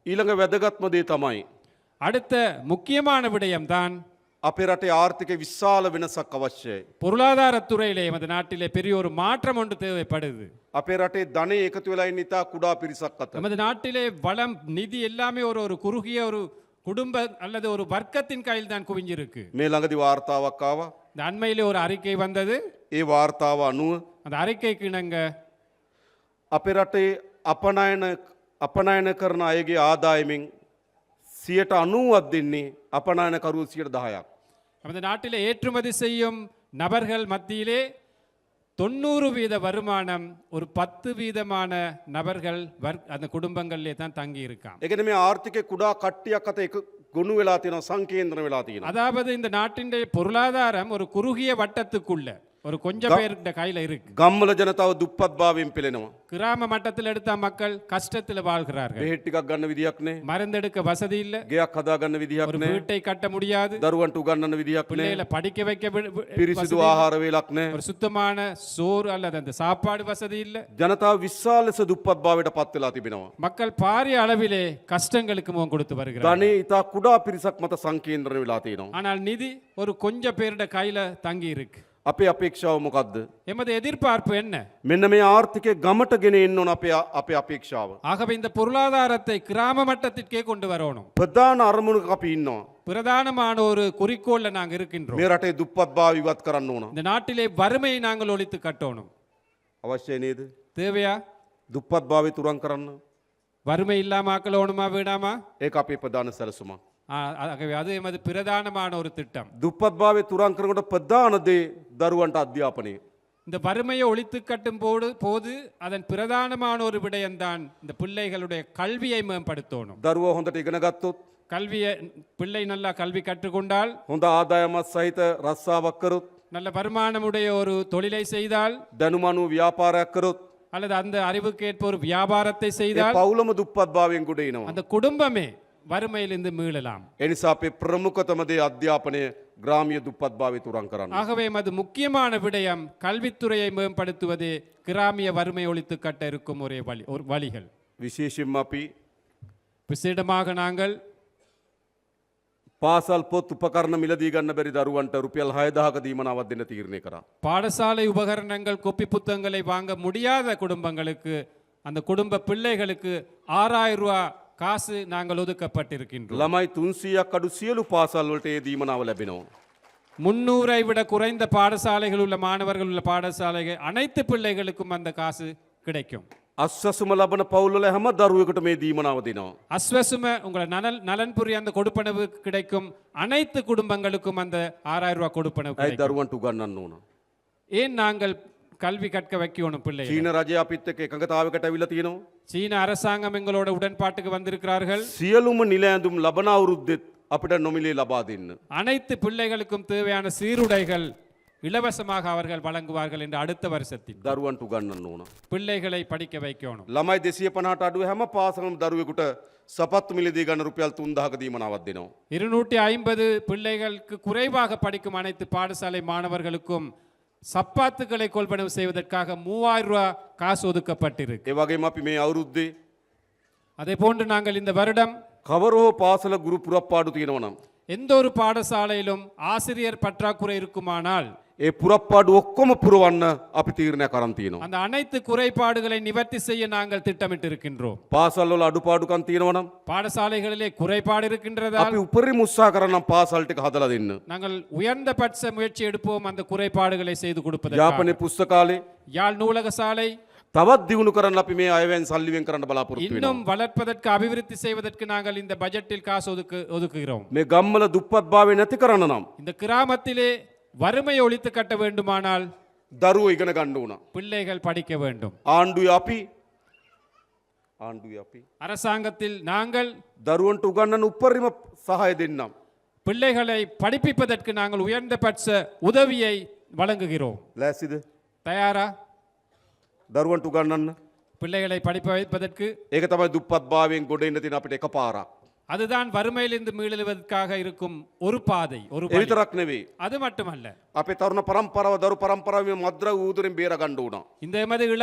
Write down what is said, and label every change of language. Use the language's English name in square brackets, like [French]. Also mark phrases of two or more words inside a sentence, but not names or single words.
[Sinhala] ඊළඟ වැදගත්ම දේ තමයි [Tamil] அடுத்த முக்கியமான விடயம்தான் [Sinhala] අපේ රටේ ආර්ථික විශාල වෙනසක් අවශ්‍යයි. [Tamil] பொருளாதாரத்துறையிலே எமது நாட்டிலே பெரிய ஒரு மாற்றம் ஒன்று தேவைப்படுது. [Sinhala] අපේ රටේ ධනෙ එකතු වෙලා ඉන්න ඉතා කුඩා පිරිසක් අතර. [Tamil] நமது நாட்டிலே வளம் நிதி எல்லாமே ஒரு ஒரு குறுகிய ஒரு குடும்ப அல்லது ஒரு வர்க்கத்தின் கையில் தான் குவிஞ்சிருக்கு. [Sinhala] මේ ළඟදී වාර්තාවක් ආවා. [Tamil] இந்த அண்மையிலே ஒரு அறிக்கை வந்தது. [Sinhala] ඒ වාර්තාව අනුව [Tamil] அந்த அறிக்கைக்கு இணங்க [Sinhala] අපේ රටේ අපනයන කරන අයගේ ආදායමින් 90ක් දෙන්නේ අපනයනකරුවෝ 10%ක්. [Tamil] நமது நாட்டிலே ஏற்றுமதி செய்யும் நபர்கள் மத்தியிலே 90% வருமானம் ஒரு 10% நபர்கள் அந்த குடும்பங்களிலே தான் தங்கி இருக்காம். [Sinhala] ඒ කියන්නේ මේ ආර්ථිකේ කුඩා කට්ටියක් අත එක ගොනු වෙලා තියෙනවා, සංකේන්ද්‍ර වෙලා තියෙනවා. [Tamil] அதாவது இந்த நாட்டின் பொருளாதாரம் ஒரு குறுகிய வட்டத்துக்குள்ள ஒரு கொஞ்சம் பேருடைய கையில இருக்கு. [Sinhala] ගම්වල ජනතාව දුප්පත් භාවයෙන් පෙළෙනවා. [Tamil] கிராம மட்டத்தில் எடுத்த மக்கள் கஷ்டத்தில் வாழ்கிறார்கள். [Sinhala] බෙහෙත් ටිකක් ගන්න විදියක් නැහැ. [Tamil] மருந்தெடுக்க வசதி இல்ல. [Sinhala] ගෙයක් හදා ගන්න විදියක් [Tamil] ஒரு [Sinhala] නැහැ. [Tamil] வீட்டை கட்ட முடியாது. [Sinhala] දරුවන්ට උගන්වන්න විදියක් නැහැ. [Tamil] பிள்ளைகளை படிக்க வைக்க [Sinhala] පිරිසිදු ආහාර වේලක් නැහැ. [Tamil] ஒரு சுத்தமான சோறு அல்லது அந்த சாப்பாடு வசதி இல்ல. [Sinhala] ජනතාව විශාල ලෙස දුප්පත් භාවයට පත් වෙලා තිබෙනවා. [Tamil] மக்கள் பாரிய அளவிலே கஷ்டங்களுக்கு முகம் கொடுத்து வருகிறார்கள். [Sinhala] ධනෙ ඉතා කුඩා පිරිසක් මත සංකේන්ද්‍රණය වෙලා තියෙනවා. [Tamil] ஆனால் நிதி ஒரு கொஞ்சம் பேருடைய கையில தங்கி இருக்கு. [Sinhala] අපේ අපේක්ෂාව මොකද්ද? [Tamil] எமது எதிர்பார்ப்பு என்ன? [Sinhala] මෙන්න මේ ආර්ථිකය ගමට ගෙන එන්න ඕන අපේ අපේක්ෂාව. [Tamil] ஆகவே இந்த பொருளாதாரத்தை கிராம மட்டத்திற்கே கொண்டு வரணும். [Sinhala] ප්‍රධාන අරමුණක අපි ඉන්නවා. [Tamil] பிரதானமான ஒரு குறிக்கோள்ல நாங்க இருக்கின்றோம். [Sinhala] මේ රටේ දුප්පත් භාව ඉවත් කරන්න ඕන. [Tamil] இந்த நாட்டிலே வறுமையை நாங்கள் ஒழித்து கட்டணும். [Sinhala] අවශ්‍යයි නේද? [Tamil] தேவையா? [Sinhala] දුප්පත් භාවය තුරන් කරන්න. [Tamil] வறுமை இல்லாம ஆக்கலோணுமா வேண்டாமா? [Sinhala] ඒක අපේ ප්‍රධාන සැලසුමක්. [Tamil] ஆகவே அது எமது பிரதானமான ஒரு திட்டம். [Sinhala] දුප්පත් භාවය තුරන් කරනකොට ප්‍රධාන දේ දරුවන්ට අධ්‍යාපනය. [Tamil] இந்த வறுமையை ஒழித்து கட்டும் போது அதன் பிரதானமான ஒரு விடயம்தான் இந்த பிள்ளைகளுடைய கல்வியை மேம்படுத்தணும். [Sinhala] දරුවෝ හොඳට ඉගෙන ගත්තොත්, [Tamil] கல்வியை பிள்ளை நல்லா கல்வி கற்றுக்கொண்டால், [Sinhala] හොඳ ආදායමත් සහිත රස්සාවක් කරොත්, [Tamil] நல்ல வருமானமுடைய ஒரு தொழிலை செய்தால், [Sinhala] දැනුමනු ව්‍යාපාරයක් කරොත්, [Tamil] அல்லது அந்த அறிவுக்கேற்ப ஒரு வியாபாரத்தை [Sinhala] ඒ [Tamil] செய்தால் [Sinhala] පවුලම දුප්පත් භාවයෙන් ගොඩ එනවා. [Tamil] அந்த குடும்பமே வறுமையிலிருந்து மீளலாம். [Sinhala] ඒ නිසා අපේ ප්‍රමුඛතම දේ අධ්‍යාපනය ග්‍රාමීය දුප්පත් භාවය තුරන් කරන්න. [Tamil] ஆகவே அது முக்கியமான விடயம் கல்வித்துறையை மேம்படுத்துவது கிராமிய வறுமை ஒழித்து கட்ட இருக்கும் ஒரே வழிகள். [Sinhala] විශේෂයෙන්ම අපි [Tamil] விசேடமாக நாங்கள் [Sinhala] පාසල් පොත් උපකරණ මිලදී ගන්න බැරි දරුවන්ට රුපියල් 6000ක දීමනාවක් දෙන්න තීරණය කරා. [Tamil] பாடசாலை உபகரணங்கள் கொப்பி புத்தகங்களை வாங்க முடியாத குடும்பங்களுக்கு அந்த குடும்ப பிள்ளைகளுக்கு 6000 ரூபாய் காசு நாங்கள் ஒதுக்கப்பட்டிருக்கின்றோம். [Sinhala] ළමයි 300ක් අඩු සියලු පාසල් වලට ඒ දීමනාව ලැබෙනවා. [Tamil] 300ஐ விட குறைந்த பாடசாலைகள் உள்ள மாணவர்கள் உள்ள பாடசாலைகள் அனைத்து பிள்ளைகளுக்கும் அந்த காசு கிடைக்கும். [Sinhala] අස්වැසුම ලබන පවුල් වල හැම දරුවෙකුට මේ දීමනාව දෙනවා. [Tamil] அஸ்வசும உங்களை நலன்புரி அந்த கொடுப்பனவு கிடைக்கும். அனைத்து குடும்பங்களுக்கும் அந்த 6000 ரூபாய் கொடுப்பனவு [Sinhala] ඇයි [Tamil] கிடைக்கும். [Sinhala] දරුවන්ට උගන්වන්න ඕන? [Tamil] ஏன் நாங்கள் கல்வி கற்க வைக்கணும் பிள்ளைகள்? [Sinhala] චීන රජය අපිත් එක්ක එකඟතාවයකට අවිලා තියෙනවා. [Tamil] சீன அரசாங்கம் எங்களோட உடன்பாட்டுக்கு வந்திருக்கிறார்கள். [Sinhala] සියලුම නිල ඇඳුම් ලබන අවුරුද්දෙත් අපිට නොමිලේ ලබා දෙන්න. [Tamil] அனைத்து பிள்ளைகளுக்கும் தேவையான சீருடைகள் இலவசமாக அவர்கள் வழங்குவார்கள் என்று அடுத்த வருஷத்தில் [Sinhala] දරුවන්ට උගන්වන්න ඕන. [Tamil] பிள்ளைகளை படிக்க வைக்கணும். [Sinhala] ළමයි 250ට අඩු හැම පාසලම දරුවෙකුට සපත්තු මිලදී ගන්න රුපියල් 3000ක දීමනාවක් දෙනවා. [Tamil] 250 பிள்ளைகளுக்கு குறைவாக படிக்கும் அனைத்து பாடசாலை மாணவர்களுக்கும் சப்பாத்துக்களை கொள்வனவு செய்வதற்காக 3000 ரூபாய் காசு ஒதுக்கப்பட்டிருக்கு. [Sinhala] ඒ වගේම අපි මේ අවුරුද්දේ [Tamil] அதே போன்று நாங்கள் இந்த வருடம் [Sinhala] කවරෝ පාසල ගුරු පුරප්පාඩු තියෙනවා නම් [Tamil] எந்த ஒரு பாடசாலையிலும் ஆசிரியர் பற்றாக்குறை இருக்குமானால் [Sinhala] ඒ පුරප්පාඩු ඔක්කොම පුරවන්න අපි තීරණයක් අරන් තියෙනවා. [Tamil] அந்த அனைத்து குறைபாடுகளை நிவர்த்தி செய்ய நாங்கள் திட்டமிட்டு இருக்கின்றோம். [Sinhala] පාසල් වල අඩුපාඩුකම් තියෙනවා නම් [Tamil] பாடசாலைகளிலே குறைபாடு இருக்கின்றதா [Sinhala] අපි උපරිම උත්සාහ කරනම් පාසල් ටික හදලා දෙන්න. [Tamil] நாங்கள் உயர்ந்த பட்ச முயற்சி எடுப்போம் அந்த குறைபாடுகளை செய்து கொடுப்பதற்காக. [Sinhala] යාපනයේ පුස්තකාලේ [Tamil] யாழ் நூலக சாலை [Sinhala] තවත් දියුණු කරන්න අපි මේ අයවැයෙන් සල්ලි වෙන් කරන්න බලාපොරොත්තු වෙනවා. [Tamil] இன்னும் வளர்ப்பதற்கு அபிவிருத்தி செய்வதற்கு நாங்கள் இந்த பட்ஜெட்டில் காசு ஒதுக்குகிறோம். [Sinhala] මේ ගම්වල දුප්පත් භාවය නැති කරන්න නම් [Tamil] இந்த கிராமத்திலே வறுமையை ஒழித்து கட்ட வேண்டுமானால் [Sinhala] දරුවෝ ඉගෙන ගන්න ඕන. [Tamil] பிள்ளைகள் படிக்க வேண்டும். [Sinhala] ආණ්ඩුවේ අපි [Tamil] அரசாங்கத்தில் நாங்கள் [Sinhala] දරුවන්ට උගන්වන්න උපරිම සහාය දෙන්නම්. [Tamil] பிள்ளைகளை படிப்பிப்பதற்கு நாங்கள் உயர்ந்த பட்ச உதவியை வழங்குகிறோம். [Sinhala] ලෑස්තිද? [Tamil] தயாரா? [Sinhala] දරුවන්ට උගන්වන්න. [Tamil] பிள்ளைகளை படிப்ப வைப்பதற்கு [Sinhala] ඒක තමයි දුප්පත් භාවයෙන් ගොඩ එන්න තියෙන අපිට එකපාරක්. [Tamil] அதுதான் வறுமையிலிருந்து மீளெழுவதற்காக இருக்கும் ஒரு பாதை, ஒரு [Sinhala] ඒ විතරක් නෙවෙයි. [Tamil] அது மட்டுமல்ல, [Sinhala] අපේ තරුණ පරම්පරාව දරු පරම්පරාව මේ මද්ද්‍රව්‍ය ඌදුරෙන් බේර ගන්න ඕන.